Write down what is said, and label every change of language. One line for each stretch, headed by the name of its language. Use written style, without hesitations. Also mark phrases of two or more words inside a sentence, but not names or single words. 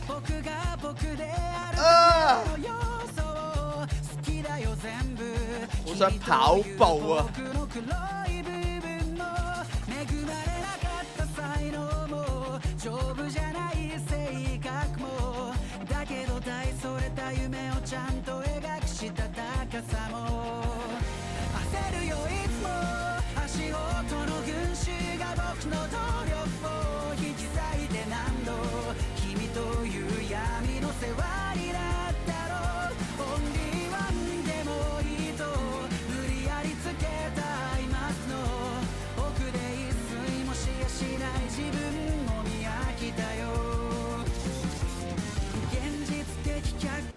Cantonese: 好想跑步啊！
Japanese: 僕の黒い部分も恵まれなかった才能も丈夫じゃない性格もだけど大それた夢をちゃんと描くしたたかさも焦るよいつも足音の群衆が僕の努力を引き裂いて何度君という闇の世話になったろうオンリーワンでもいいと無理やりつけたアイマスの奥で一睡もしやしない自分も見飽きたよ現実的客